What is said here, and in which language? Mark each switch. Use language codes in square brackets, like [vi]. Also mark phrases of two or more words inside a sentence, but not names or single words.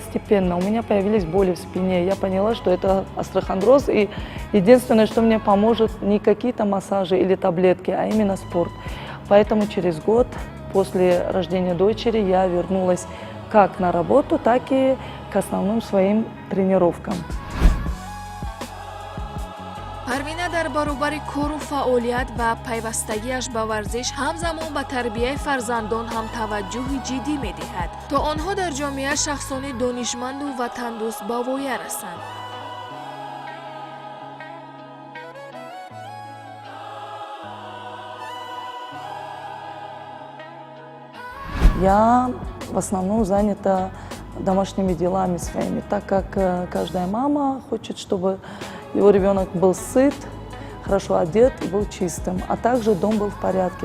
[ru] У меня появились боли в спине, я поняла, что это остеохондроз, и единственное, что мне поможет, не какие-то массажи или таблетки, а именно спорт. Поэтому через год после рождения дочери я вернулась как на работу, так и к основным своим тренировкам. [tg] парвина дар баробари кору фаъолият ва пайвастагиаш ба варзиш ҳамзамон ба тарбияи фарзандон ҳам таваҷҷӯҳи ҷиддӣ медиҳад, то онҳо дар ҷомеа шахсони донишманду ва тандуруст ба воя расанд. [ru] Я в основном занята домашними делами своими, так как каждая мама хочет, чтобы его ребенок был сыт, хорошо одет, был чистым, а также дом был в порядке.